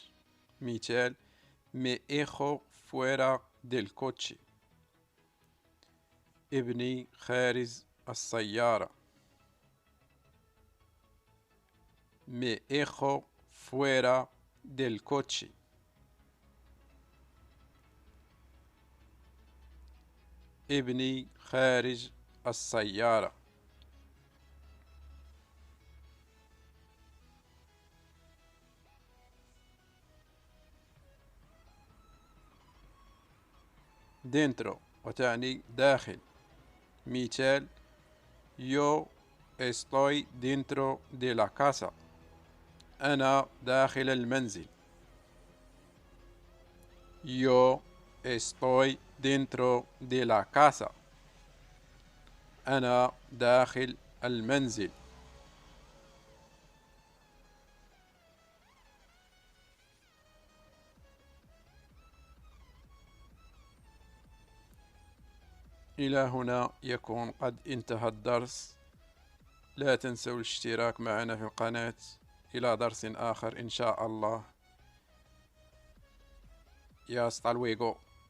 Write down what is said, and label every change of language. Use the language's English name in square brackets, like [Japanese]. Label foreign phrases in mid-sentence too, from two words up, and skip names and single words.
[Arabic] مثال: [Spanish] me hijo fuera del coche. [Arabic] ابني خارج السيارة. [Spanish] me hijo fuera del coche. [Arabic] ابني خارج السيارة. dentro وتعني داخل. مثال: [Spanish] yo estoy dentro de la casa. [Arabic] أنا داخل المنزل. [Spanish] yo estoy dentro de la casa. [Arabic] أنا داخل المنزل. إلى هنا يكون قد انتهى الدرس. لا تنسوا الاشتراك معنا في القناة. إلى درس آخر إن شاء الله. [Spanish] يا hasta luego.